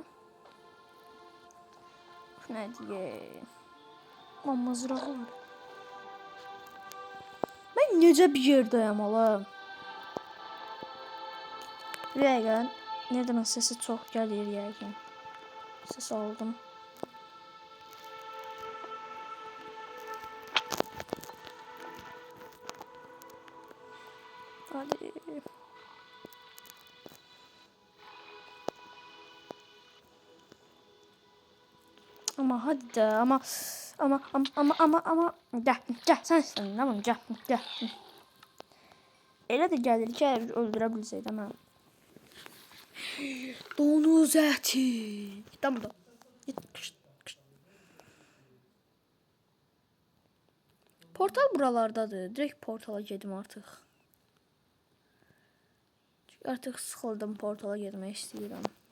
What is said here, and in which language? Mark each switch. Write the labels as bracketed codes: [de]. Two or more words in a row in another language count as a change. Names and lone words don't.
[az] Bu nə diye? Mızrağı var. Mən necə bir yerdəyəm oğlum? Bir dəqiqə, nədən səsi çox gəlir yəqin. Səs aldım. Hadi. [tr] Ama hadi de ama gel sen istedin ama gel. [az] Elə də gəlir ki, öldürə bilsəydi ama. Donuz əti. Tamam da. Portal buralardadır. Direkt portala gedim artıq. Artıq sıxıldım, portala getmək istəyirəm.